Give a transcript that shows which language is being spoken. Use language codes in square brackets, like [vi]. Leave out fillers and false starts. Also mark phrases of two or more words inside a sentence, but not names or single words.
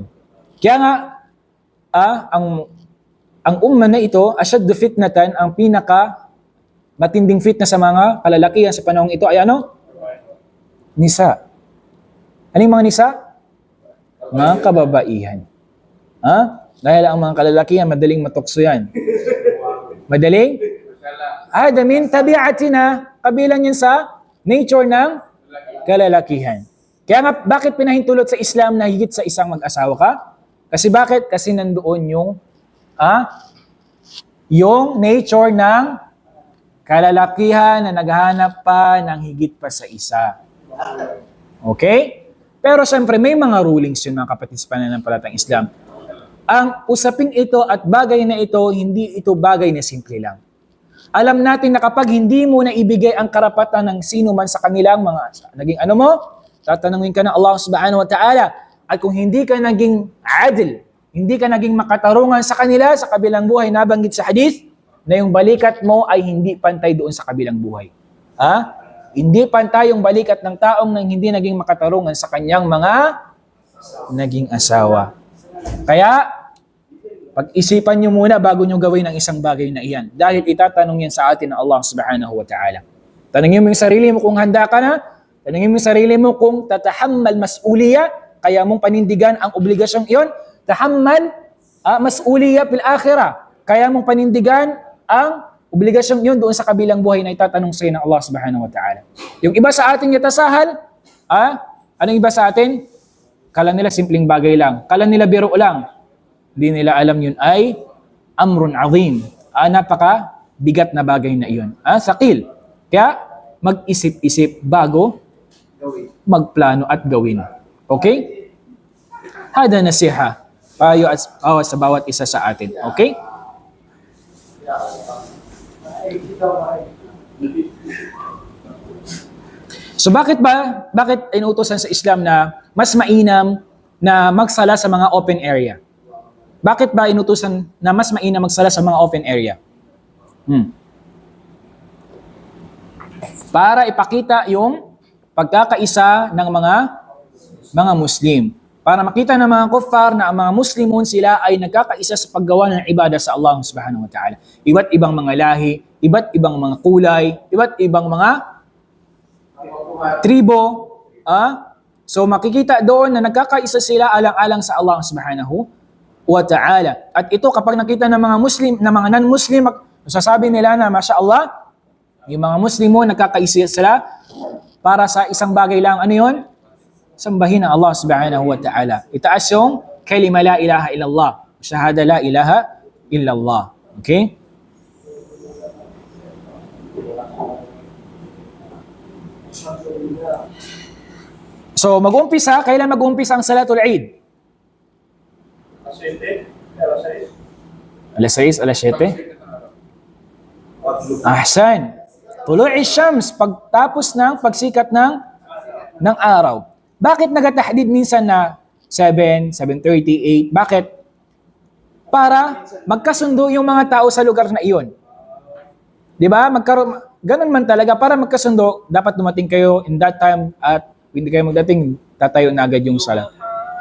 [tl] Kaya nga, ang umma na ito, [ar] أشد فتنة, [tl] ang pinaka matinding fitna sa mga kalalakihan sa panahong ito ay ano? Nisa. Ano yung mga nisa? Mga kababaihan. Ha? Dahil ang mga kalalakihan, madaling matukso yan. Madaling? [ar] هذا من طبيعتنا. [tl] Kabilang yan sa nature ng kalalakihan. Kaya nga, bakit pinahintulot sa Islam na higit sa isang mag-asawa ka? Kasi bakit? Kasi nandoon yung nature ng kalalakihan na naghahanap pa ng higit pa sa isa. Okay? Pero siyempre, may mga rulings yun mga kapatid sa pananampalatayang Islam. Ang usaping ito at bagay na ito, hindi ito bagay na simple lang. Alam natin na kapag hindi mo na ibigay ang karapatan ng sino man sa kanilang mga naging ano mo, tatanungin ka ng Allah [ar] سبحانه وتعالى. [tl] At kung hindi ka naging adil, hindi ka naging makatarungan sa kanila sa kabilang buhay, nabanggit sa hadith, na yung balikat mo ay hindi pantay doon sa kabilang buhay. Ha? Hindi pantay yung balikat ng taong nang hindi naging makatarungan sa kanyang mga naging asawa. Kaya, pag-isipan nyo muna bago nyo gawin ang isang bagay na iyan. Dahil itatanong yan sa atin ng Allah [ar] سبحانه وتعالى. [tl] Tanungin mo yung sarili mo kung handa ka na. Tanungin mo yung sarili mo kung [ar] تتحمل مسؤولية, [tl] kaya mong panindigan ang obligasyong iyon. [ar] تحمل مسؤولية في الآخرة. [tl] Kaya mong panindigan ang obligasyong yun doon sa kabilang buhay na itatanong sa iyo ng Allah [ar] سبحانه وتعالى. [tl] Yung iba sa atin yatasahal, anong iba sa atin? Kala nila simpleng bagay lang. Kala nila biro lang. Hindi nila alam yun ay [ar] أمر عظيم. [tl] Napaka bigat na bagay na iyon. Sakil. Kaya mag-isip-isip bago magplano at gawin. Okay? [ar] هذه نصيحة. [tl] Payo at sa bawat isa sa atin. Okay? So bakit inuutosan sa Islam na mas mainam na magsala sa mga open area? Bakit ba inutusan na mas mainam magsala sa mga open area? Para ipakita yung pagkakaisa ng mga Muslim. Para makita ng mga kuffar na ang mga Muslimun sila ay nagkakaisa sa paggawa ng ibadah sa Allah [ar] سبحانه وتعالى. [tl] Iba't ibang mga lahi, iba't ibang mga kulay, iba't ibang mga tribo. So makikita doon na nagkakaisa sila alang-alang sa Allah [ar] سبحانه وتعالى. [tl] At ito kapag nakita ng mga Muslim, ng mga non-Muslim, sasabi nila na [ar] ما شاء الله, [tl] yung mga Muslim nagkakaisa sila para sa isang bagay lang. Ano yun? Sambahin ang Allah [ar] سبحانه وتعالى. [tl] Itaas yung kalima [ar] لا إله إلا الله. شهادة لا إله إلا الله. [tl] Okay? So mag-umpisa, kailan mag-umpisa ang [ar] صلاة العيد? [tl] Alas 6, alas 7? [ar] أحسن. طلوع الشمس, [tl] pagtapos ng pagsikat ng araw. Bakit nagatahdid minsan na 7, 7:38? Bakit? Para magkasundo yung mga tao sa lugar na iyon. 'Di ba? Ganun man talaga, para magkasundo, dapat dumating kayo [en] in that time [tl] at hindi kayo magdating, tatayo na agad yung sala.